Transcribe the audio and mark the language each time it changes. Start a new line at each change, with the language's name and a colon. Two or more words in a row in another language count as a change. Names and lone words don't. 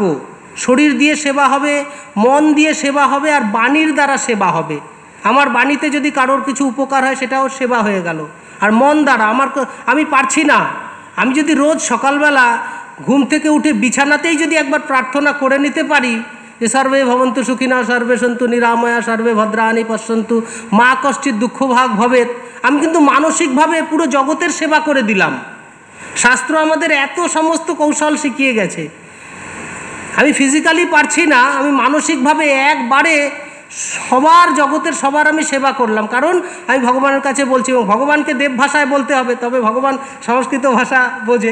Bangla: শরীর দিয়ে সেবা হবে, মন দিয়ে সেবা হবে, আর বাণীর দ্বারা সেবা হবে। আমার বাণীতে যদি কারোর কিছু উপকার হয় সেটাও সেবা হয়ে গেল। আর মন দ্বারা আমি পারছি না, আমি যদি রোজ সকালবেলা ঘুম থেকে উঠে বিছানাতেই যদি একবার প্রার্থনা করে নিতে পারি যে
Sanskrit: সর্বে ভবন্তু সুখিনা, সর্বে সন্তু নিরাময়া, সর্বে ভদ্রাণি পশ্যন্তু, মা কশ্চিৎ দুঃখভাগ ভবেৎ,
Bangla: আমি কিন্তু মানসিকভাবে পুরো জগতের সেবা করে দিলাম। শাস্ত্র আমাদের এত সমস্ত কৌশল শিখিয়ে গেছে। আমি ফিজিক্যালি পারছি না, আমি মানসিকভাবে একবারে জগতের সবার আমি সেবা করলাম, কারণ আমি ভগবানের কাছে বলছি, এবং ভগবানকে দেব ভাষায় বলতে হবে, তবে ভগবান সংস্কৃত ভাষা বোঝে।